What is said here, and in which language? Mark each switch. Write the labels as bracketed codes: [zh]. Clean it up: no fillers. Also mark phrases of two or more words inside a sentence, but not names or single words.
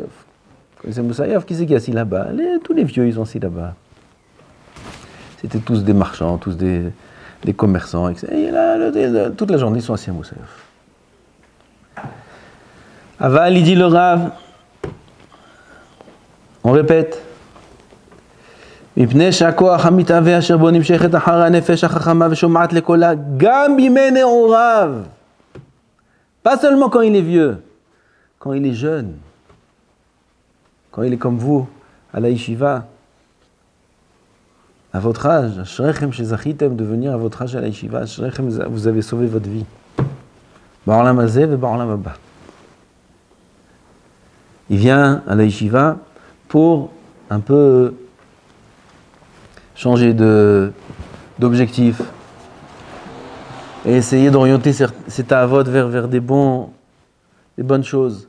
[fr] Vous connaissez Moussaïov, qui c'est qui est assis là-bas? Tous les vieux, ils sont assis là-bas. C'était tous des marchands, tous des commerçants, etc. Et là, toute la journée, ils sont assis à Moussaïov. Aval, il dit le Rav, on répète. [he] מפני שהכוח המתהווה אשר בו נמשכת אחר הנפש החכמה ושומעת לקולה גם בימי נעוריו. [fr] Pas seulement quand il est vieux, quand il est jeune, quand il est comme vous, à la yeshiva, à votre âge, [he] אשריכם שזכיתם, [fr] de venir à votre âge à la yeshiva, Ashrechem, vous avez sauvé votre vie. [he] בעולם הזה ובעולם הבא. [fr] Il vient à la yeshiva pour un peu changer d'objectif et essayer d'orienter ces ta'avot vers des bonnes choses.